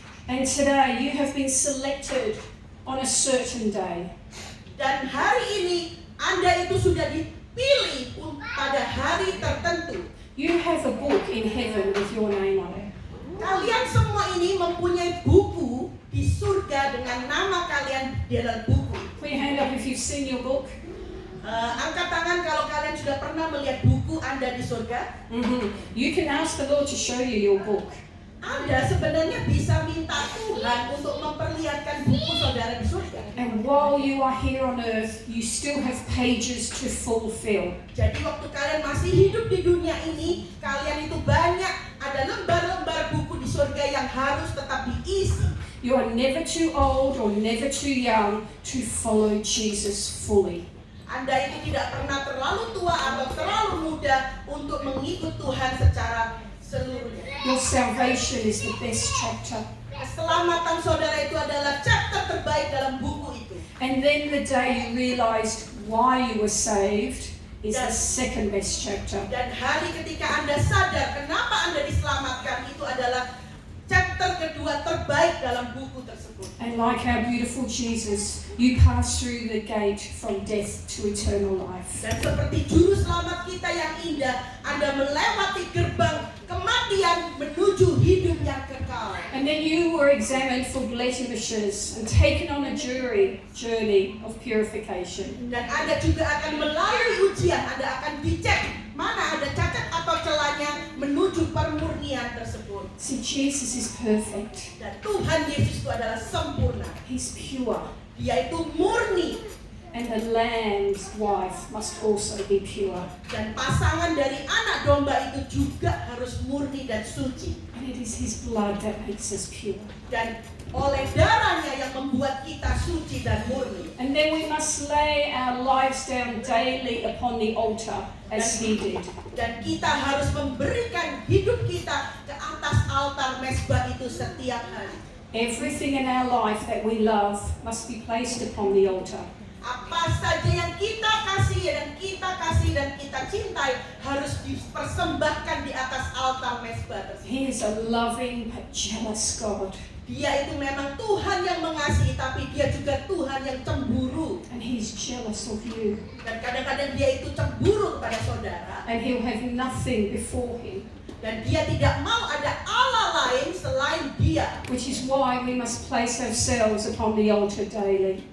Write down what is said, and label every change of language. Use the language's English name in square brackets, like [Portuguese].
[English] And today you have been selected on a certain day. [Indonesian] Dan hari ini Anda itu sudah dipilih pada hari tertentu. [English] You have a book in heaven with your name on it. [Indonesian] Kalian semua ini mempunyai buku di surga dengan nama kalian di dalam buku. [English] Put your hand up if you've seen your book. [Indonesian] Angkat tangan kalau kalian sudah pernah melihat buku Anda di surga. [English] You can ask the Lord to show you your book. [Indonesian] Anda sebenarnya bisa minta Tuhan untuk memperlihatkan buku saudara di surga. [English] And while you are here on earth, you still have pages to fulfill. [Indonesian] Jadi waktu kalian masih hidup di dunia ini, kalian itu banyak ada lembar-lembar buku di surga yang harus tetap diisi. [English] You are never too old or never too young to follow Jesus fully. [Indonesian] Anda itu tidak pernah terlalu tua atau terlalu muda untuk mengikut Tuhan secara seluruhnya. [English] Your salvation is the best chapter. [Indonesian] Keselamatan saudara itu adalah chapter terbaik dalam buku itu. [English] And then the day you realized why you were saved is the second best chapter. [Indonesian] Dan hari ketika Anda sadar kenapa Anda diselamatkan, itu adalah chapter kedua terbaik dalam buku tersebut. [English] And like our beautiful Jesus, you pass through the gate from death to eternal life. [Indonesian] Dan seperti juru selamat kita yang indah, Anda melewati gerbang kematian menuju hidup yang kekal. [English] And then you were examined for blemishes and taken on a journey of purification. [Indonesian] Dan Anda juga akan melalui ujian, Anda akan dicek mana ada cacat atau celahnya, menuju permurnian tersebut. [English] See, Jesus is perfect. [Indonesian] Dan Tuhan Yesus itu adalah sempurna. [English] He's pure. [Indonesian] Dia itu murni. [English] And the lamb's wife must also be pure. [Indonesian] Dan pasangan dari anak domba itu juga harus murni dan suci. [English] And it is his blood that makes us pure. [Indonesian] Dan oleh darahnya yang membuat kita suci dan murni. [English] And then we must lay our lives down daily upon the altar as he did. [Indonesian] Dan kita harus memberikan hidup kita ke atas altar mezbah itu setiap hari. [English] Everything in our life that we love must be placed upon the altar. [Indonesian] Apa saja yang kita kasih dan kita cintai harus dipersembahkan di atas altar mezbah tersebut. [English] He is a loving but jealous God. [Indonesian] Dia itu memang Tuhan yang mengasihi, tapi dia juga Tuhan yang cemburu. [English] And he's jealous of you. [Indonesian] Dan kadang-kadang dia itu cemburu kepada saudara. [English] And he'll have nothing before him. [Indonesian] Dan dia tidak mau ada Allah lain selain dia. [English] Which is why we must place ourselves upon the altar daily.